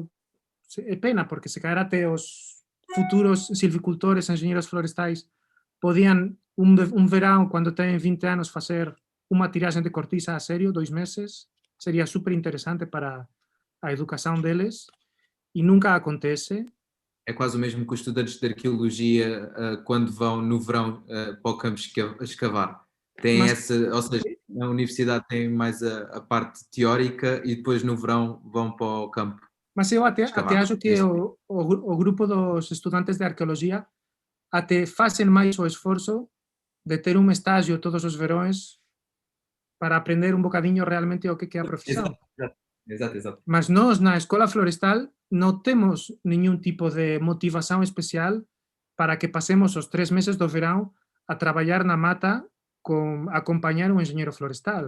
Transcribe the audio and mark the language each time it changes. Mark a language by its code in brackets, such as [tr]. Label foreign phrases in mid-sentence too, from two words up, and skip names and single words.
[gl] É pena, porque se caer até os futuros silvicultores, enxeñeiros florestais, podían un verán, cando teñen 20 anos, facer unha tiraxe de cortiza a serio, 2 meses, sería super interesante para a educación deles, e nunca acontece. [pt] É quase o mesmo que os estudantes de arqueologia, quando vão no verão para o campo escavar. Tem ou seja, a universidade tem mais a parte teórica e depois no verão vão para o campo. Mas eu até acho que o grupo dos estudantes de arqueologia [gl] até facen máis o esforzo de ter un estágio todos os verões para aprender un bocadiño realmente o que é a profesión. [pt] Exato. [gl] Mas nós, na Escola Florestal, non temos ningún tipo de motivación especial para que pasemos os 3 meses do verão a traballar na mata con acompañar un enxeñeiro florestal.